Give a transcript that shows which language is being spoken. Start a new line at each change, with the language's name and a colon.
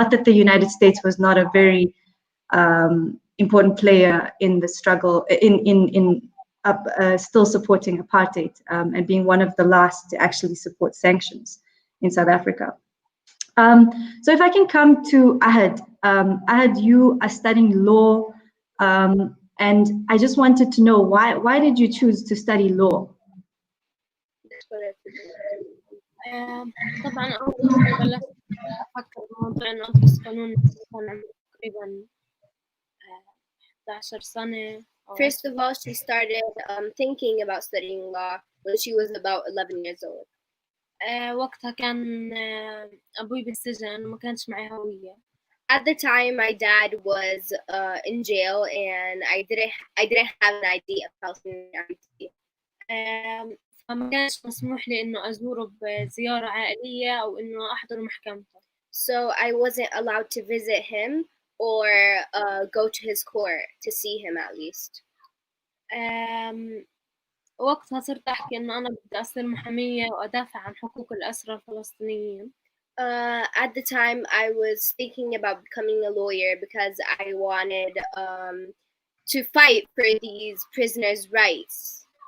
English: Not that the United States was not a very important player in the struggle, in still supporting apartheid, and being one of the last to actually support sanctions in South Africa. So if I can come to Ahad. Ahad, you are studying law, and I just wanted to know why did you choose to study law?
Arabic: طبعا أول ما بلشت أفكر بموضوع إنه أدرس قانون كان عمري تقريبا 11 سنة.
English: First of all, she started thinking about studying law when she was about 11 years old.
Arabic: وقتها كان أبوي بالسجن وما كانش معي هوية.
English: At the time, my dad was in jail, and I didn't have an ID of Palestinian identity.
Arabic: فما كانش مسموح لي إنه أزوره بزيارة عائلية أو إنه أحضر محكمته.
English: So I wasn't allowed to visit him or go to his court to see him at least.
Arabic: وقتها صرت أحكي إنه أنا بدي أصير محامية وأدافع عن حقوق الأسرى الفلسطينيين.
English: At the time, I was thinking about becoming a lawyer because I wanted to fight for these prisoners' rights.